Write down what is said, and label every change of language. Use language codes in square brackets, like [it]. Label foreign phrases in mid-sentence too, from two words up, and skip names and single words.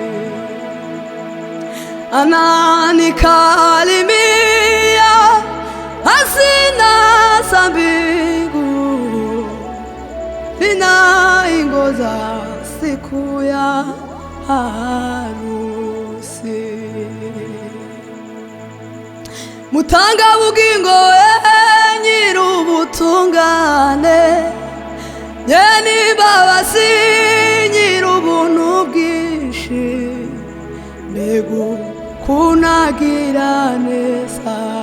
[sw] Ananikalimia hazina za mbingu, ninaingoja siku ya harusi. [rn] Mutanga bugingo nyir'ubutungane, nyene imbabazi nyir'ubuntu bwinshi, mbega kunagira neza,